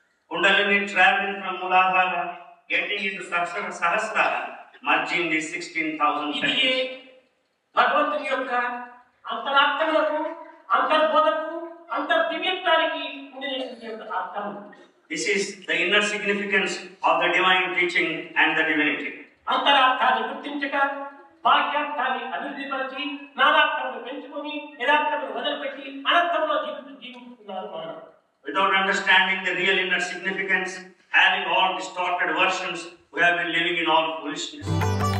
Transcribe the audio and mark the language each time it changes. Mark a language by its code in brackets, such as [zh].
[en] Kundalini traveling from Muladhara, getting into Sahasrara, merging these 16,000 [te] ఇది [en] centers. [te] భగవంతుని యొక్క అంతరార్థములకు, అంతర్బోధకు, అంతర్దివ్యత్వానికి ఉండినటువంటి యొక్క అర్థం. [en] This is the inner significance of the divine teaching and the divinity. [te] అంతరార్థాన్ని గుర్తించక, బాహ్యార్థాన్ని అభివృద్ధిపరిచి, నానార్థములు పెంచుకొని, యథార్థములు వదిలిపెట్టి, అనర్థంలో జీవిస్తున్నారు మానవుడు. [en] Without understanding the real inner significance, having all distorted versions, we have been living in all foolishness.